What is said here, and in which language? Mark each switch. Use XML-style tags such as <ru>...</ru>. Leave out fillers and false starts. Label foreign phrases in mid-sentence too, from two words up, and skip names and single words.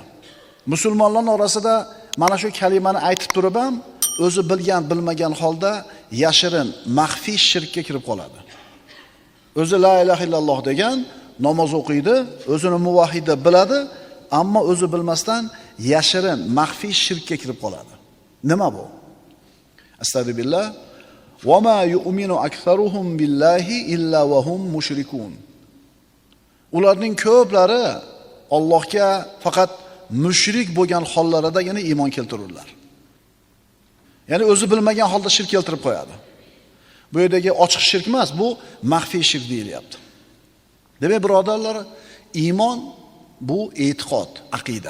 <uz>Musulmonlarning orasida mana shu kalimani aytib turib ham o'zi bilgan, bilmagan holda yashirin, maxfiy shirkka kirib qoladi. O'zi</uz> <ar>لا إله إلا الله</ar> <uz>degan, namoz o'qiydi, o'zini muvahhid biladi, ammo o'zi bilmasdan yashirin, maxfiy shirkka kirib qoladi. Nima bu? Astagfirullah.</uz> <ar>وما يؤمن أكثرهم بالله إلا وهم مشركون.</ar> <uz>Ularning ko'plari Allohga faqat mushrik bo'lgan hollarida yana iymon keltirurlar. Ya'ni o'zi bilmagan holda shirk keltirib qo'yadi. Bu yerdagi ochiq shirk emas, bu maxfiy shirk deyilyapti. Demak, birodarlar, iymon bu e'tiqod, aqida.</uz>